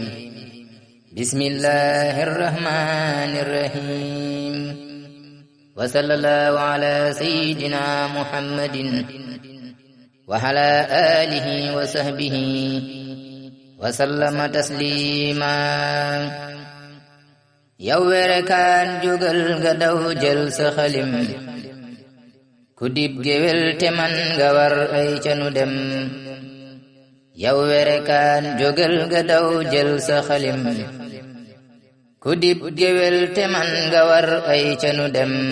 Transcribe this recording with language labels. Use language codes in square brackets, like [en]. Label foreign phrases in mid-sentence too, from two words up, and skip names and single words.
[ar] بسم الله الرحمن الرحيم. وصلى الله على سيدنا محمد وعلى آله وصحبه وسلم تسليما. [wo] yow werekaan jógal nga daw jël sa xalim, ku dib géwél te man nga war ay ca nu dem. yow werekaan jógal nga daw jël sa xalim, ku dib géwél te man nga war ay ca nu dem.